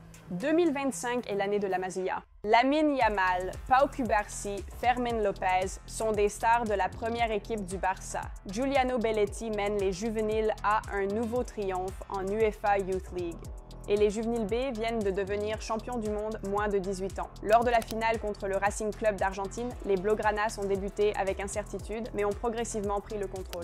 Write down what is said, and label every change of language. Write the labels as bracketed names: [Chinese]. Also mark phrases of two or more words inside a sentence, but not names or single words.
[French] 2025 est l'année de la Masia. Lamine Yamal, Pau Cubarsí, Fermín López sont des stars de la première équipe du Barça. Giuliano Belletti mène les juvéniles à un nouveau triomphe en UEFA Youth League. Et les juvéniles B viennent de devenir champions du monde moins de 18 ans. Lors de la finale contre le Racing Club d'Argentine, les Blaugranas ont débuté avec incertitude, mais ont progressivement pris le contrôle.